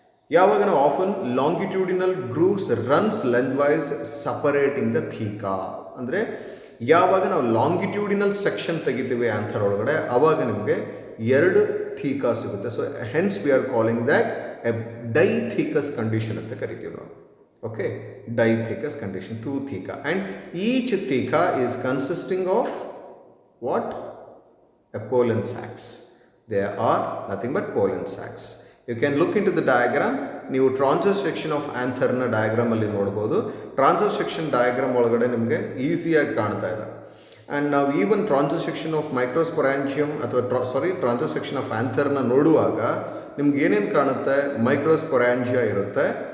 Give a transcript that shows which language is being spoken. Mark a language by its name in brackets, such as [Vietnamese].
[Kannada] ಯಾವಾಗ ನಾವು [English] often longitudinal grooves runs lengthwise separating the theca, [Kannada] ಅಂದರೆ ಯಾವಾಗ ನಾವು ಲಾಂಗಿಟ್ಯೂಡಿನಲ್ ಸೆಕ್ಷನ್ ತೆಗಿತೀವಿ ಆ್ಯಂಥರ್ ಒಳಗಡೆ, ಆವಾಗ ನಿಮಗೆ 2 ಥೀಕಾ ಸಿಗುತ್ತೆ. [English] so hence we are calling that a dithecous condition [Kannada] ಅಂತ ಕರಿತೀವಿ ನಾವು. [English] Okay, dithecous condition, 2 theca, and each theca is consisting of what? A pollen sacs. They are nothing but pollen sacs. You can look into the diagram. [Kannada] ನೀವು transverse section of ಆ್ಯಂಥರ್ನ ಡಯಾಗ್ರಾಮಲ್ಲಿ ನೋಡ್ಬೋದು. Transverse section diagram ಒಳಗಡೆ ನಿಮಗೆ ಈಸಿಯಾಗಿ ಕಾಣ್ತಾ ಇದೆ. ಆ್ಯಂಡ್ ನಾವು ಈವನ್ ಟ್ರಾನ್ಸೆಕ್ಷನ್ ಆಫ್ ಮೈಕ್ರೋಸ್ಪೊರಾಂಜಿಯಮ್ ಅಥವಾ transaction of ಆ್ಯಂಥರ್ನ ನೋಡುವಾಗ ನಿಮ್ಗೆ ಏನೇನು ಕಾಣುತ್ತೆ, ಮೈಕ್ರೋಸ್ಪೊರಾಂಜಿಯಾ ಇರುತ್ತೆ.